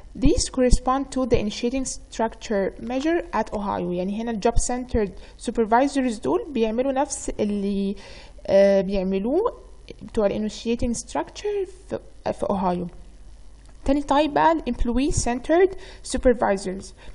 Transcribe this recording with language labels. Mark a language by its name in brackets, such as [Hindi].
[English] These correspond to the initiating structure measure at Ohio. [Arabic] يعني هنا job centered supervisors دول بيعملوا نفس اللي بيعملوه بتوع initiating structure في Ohio. تاني type بقى employee centered supervisors.